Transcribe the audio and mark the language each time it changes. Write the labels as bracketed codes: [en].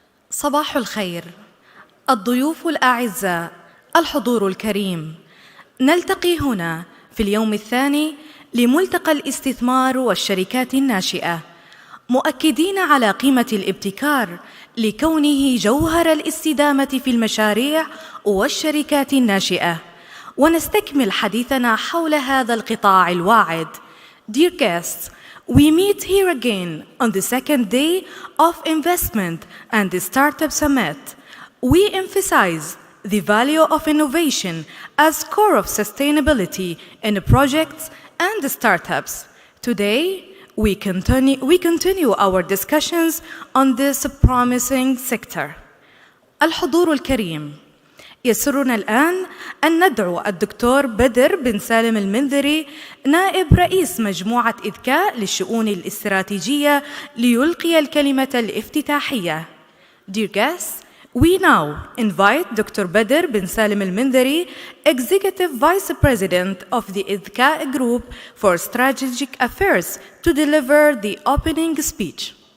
[ar] صباح الخير، الضيوف الأعزاء، الحضور الكريم، نلتقي هنا في اليوم الثاني لملتقى الاستثمار والشركات الناشئة، مؤكدين على قيمة الابتكار لكونه جوهر الاستدامة في المشاريع والشركات الناشئة، ونستكمل حديثنا حول هذا القطاع الواعد. [en] Dear guests, we meet here again on the second day of Investment and the Startup Summit. We emphasize the value of innovation as core of sustainability in projects and startups. Today, we continue our discussions on this promising sector. [ar] الحضور الكريم، يسرنا الآن أن ندعو الدكتور بدر بن سالم المنذري نائب رئيس مجموعة إذكاء للشؤون الاستراتيجية ليلقي الكلمة الافتتاحية. [en] Dear guests, we now invite Dr. Badr bin Salim al-Mindari, Executive Vice President of the إذكاء Group for Strategic Affairs, to deliver the opening speech.